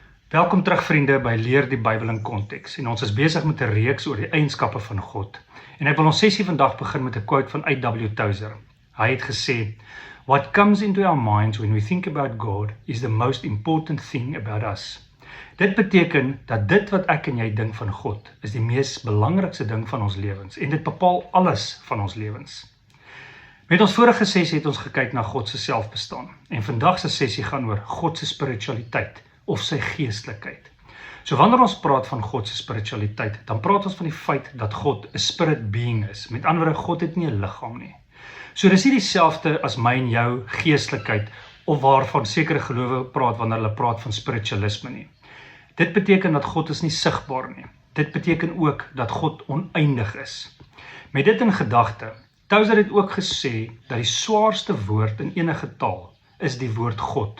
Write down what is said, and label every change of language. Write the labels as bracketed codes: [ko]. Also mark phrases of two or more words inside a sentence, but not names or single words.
[af] Welkom terug vriende by Leer die Bybel in Konteks en ons is besig met 'n reeks oor die eienskappe van God. En ek wil ons sessie vandag begin met 'n quote van A.W. Tozer. Hy het gesê, [en] "What comes into our minds when we think about God is the most important thing about us." [af] Dit beteken dat dit wat ek en jy dink van God is die mees belangrikste ding van ons lewens en dit bepaal alles van ons lewens. Met ons vorige sessie het ons gekyk na God se selfbestaan en vandag se sessie gaan oor God se spiritualiteit of sy geestelikheid. So wanneer ons praat van God se spiritualiteit, dan praat ons van die feit dat God 'n [en] spirit being [af] is. Met ander woorde, God het nie 'n liggaam nie. So dis nie dieselfde as my en jou geestelikheid of waarvan sekere gelowe praat wanneer hulle praat van spiritualisme nie. Dit beteken dat God is nie sigbaar nie. Dit beteken ook dat God oneindig is. Met dit in gedagte, Tozer het ook gesê dat die swaarste woord in enige taal is die woord God.